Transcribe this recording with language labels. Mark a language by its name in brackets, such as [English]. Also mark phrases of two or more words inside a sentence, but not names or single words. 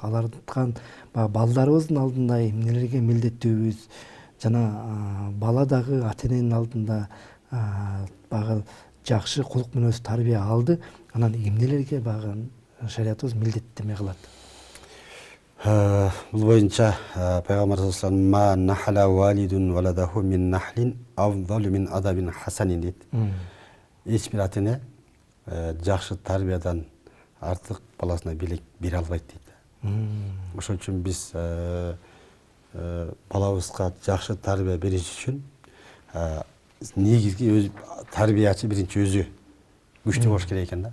[Kyrgyz] Алардын балдарыбыздын алдында эмнелерге милдеттүүбүз жана бала дагы ата эненин алдында багы жакшы кулук мүнөз тарбия алды, анан эмнелерге багы шариятыбыз милдеттеме кылат? Бул боюнча пайгамбар [Arabic] صلى الله عليه وسلم ما نحل والد ولده من نحل أفضل من أدب حسن дейт. [Kyrgyz] Эч бир ата эне жакшы тарбиядан артык баласына белек бере албайт дейт. Ошон үчүн биз балабызга жакшы тарбия бериш үчүн негизги тарбиячы биринчи өзү күчтүү болуш керек экен да.